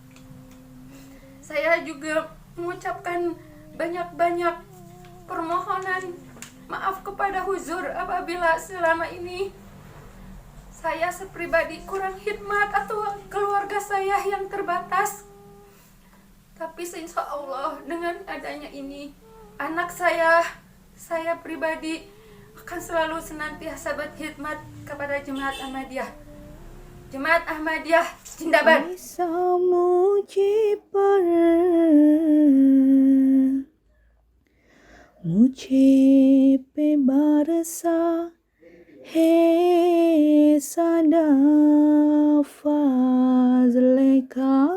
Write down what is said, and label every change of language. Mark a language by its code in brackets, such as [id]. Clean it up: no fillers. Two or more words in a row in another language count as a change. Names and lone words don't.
[id] Saya juga mengucapkan banyak-banyak permohonan maaf kepada Huzur apabila selama ini saya sepribadi kurang khidmat atau keluarga saya yang terbatas. Tapi [ar] insya Allah [id] dengan adanya ini, anak saya pribadi akan selalu senantiasa berkhidmat kepada Jemaat Ahmadiyah. Jemaat Ahmadiyah Zindabad. [ur] मुझे पे बरसा है सदा फज़ल का